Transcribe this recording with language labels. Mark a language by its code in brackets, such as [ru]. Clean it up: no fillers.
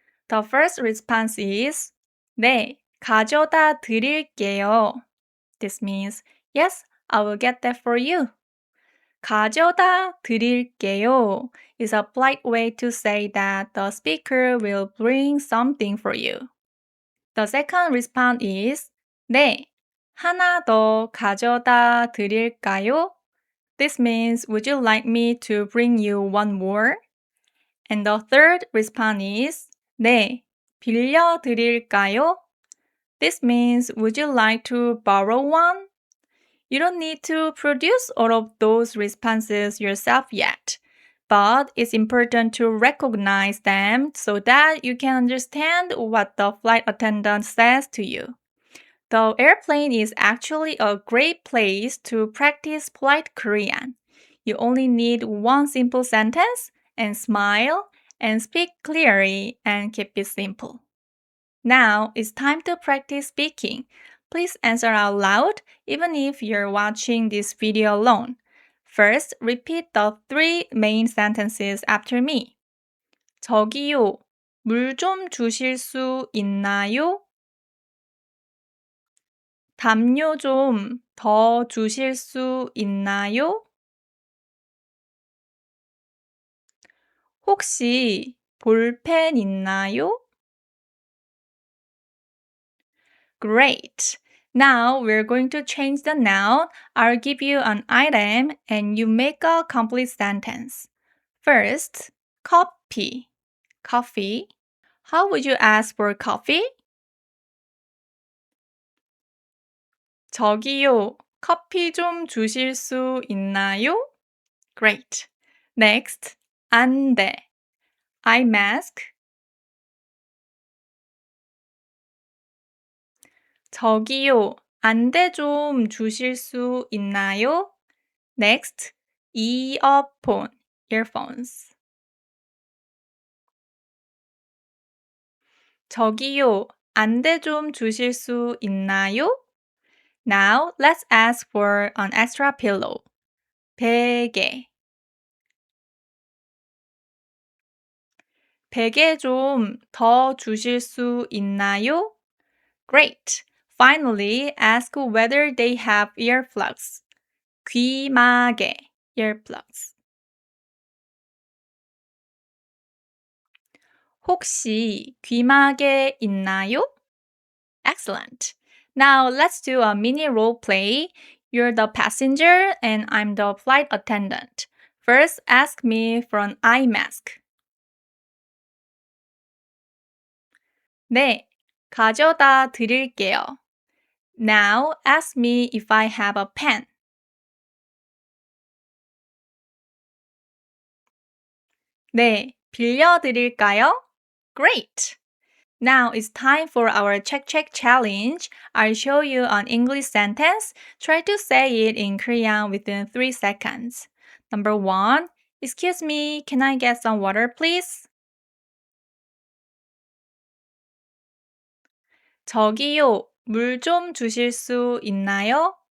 [en] The first response is [ko] 네, 가져다 드릴게요. [en] This means, yes, I will get that for you. [ko] 가져다 드릴게요 [en] is a polite way to say that the speaker will bring something for you. The second response is [ko] 네, 하나 더 가져다 드릴까요? [en] This means, would you like me to bring you one more? And the third response is [ko] 네, 빌려 드릴까요? [en] This means, would you like to borrow one? You don't need to produce all of those responses yourself yet, but it's important to recognize them so that you can understand what the flight attendant says to you. The airplane is actually a great place to practice polite Korean. You only need one simple sentence and smile and speak clearly and keep it simple. Now it's time to practice speaking. Please answer out loud even if you're watching this video alone. First, repeat the 3 main sentences after me. [ko] 저기요, 물 좀 주실 수 있나요? 담요 좀 더 주실 수 있나요? 혹시 볼펜 있나요? [en] Great! Now we're going to change the noun. I'll give you an item and you make a complete sentence. First, coffee. Coffee. How would you ask for coffee? [ko] 저기요, 커피 좀 주실 수 있나요? [en] Great. Next, 안대. Eye mask. [ko] 저기요, 안대 좀 주실 수 있나요? [en] Next, earphone, earphones. 저기요, 안대 좀 주실 수 있나요? Now, let's ask for an extra pillow. [ko] 베개. 베개 좀 더 주실 수 있나요? [en] Great! Finally, ask whether they have earplugs. [ko] 귀마개, earplugs. 혹시 귀마개 있나요? [en] Excellent. Now let's do a mini role play. You're the passenger and I'm the flight attendant. First, ask me for an eye mask. [ko] 네, 가져다 드릴게요. [en] Now ask me if I have a pen. [ko] 네, 빌려드릴까요? [en] Great! Now it's time for our check challenge. I'll show you an English sentence. Try to say it in Korean within 3 seconds. Number 1. Excuse me, can I get some water, please? [ko] 저기요, 물 좀 주실 수 있나요?